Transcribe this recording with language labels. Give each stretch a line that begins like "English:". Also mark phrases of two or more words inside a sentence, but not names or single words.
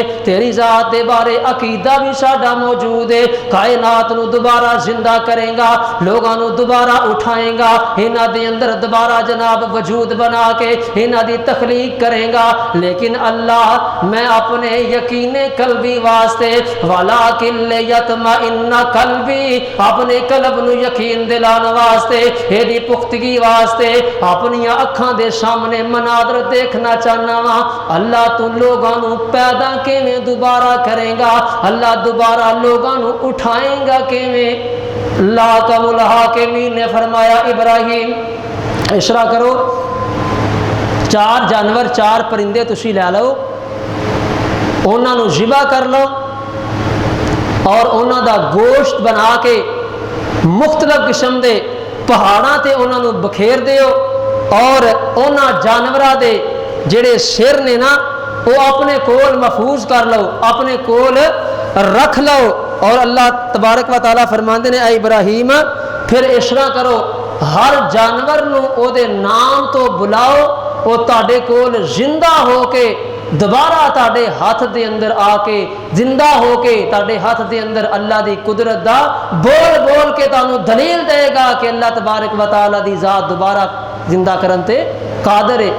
Punjabi: تیری ذات بارے عقیدہ بھی ساڈا موجود ہے، کائنات نو دوبارہ زندہ کریں گا، لوگاں نو دوبارہ اٹھائیں گا، انہاں دے اندر دوبارہ جناب وجود بنا کے انہاں دی تخلیق کریں گا، لیکن اللہ میں اپنے یقین قلبی واسطے
Arabic: ولکن لیطمئن قلبی،
Punjabi: اپنے قلب نو یقین دلان واسطے، ایدی پختگی واسطے اپنی اکھاں دے سامنے مناظر دیکھنا چاہنا وا، اللہ تو لوگاں نو پیدا کیویں دوبارہ کریں گا، اللہ دوبارہ لوگاں نو اٹھائیں گا کیویں؟ اللہ کا الحاکمین نے فرمایا ابراہیم اشرا کرو، 4 جانور 4 پرندے تسی لے لو، انہاں نو ذبح کر لو اور انہاں دا گوشت بنا کے مختلف قسم دے پہاڑاں تے انہاں نو بکھیر دیو، اور انہاں جانوراں دے جڑے سر نے نا وہ اپنے کول محفوظ کر لو، اپنے کول رکھ لو، اور اللہ تبارک و تعالیٰ فرماندے نے اے ابراہیم پھر اشرا کرو ہر جانور نو او دے نام تو بلاؤ، وہ تاڈے کول زندہ ہو کے دوبارہ تاڈے ہاتھ دے اندر آ کے زندہ ہو کے تاڈے ہاتھ دے اندر اللہ دی قدرت دا بول بول کے تانوں دلیل دے گا کہ اللہ تبارک و تعالیٰ دی ذات دوبارہ زندہ کرن تے قادر ہے۔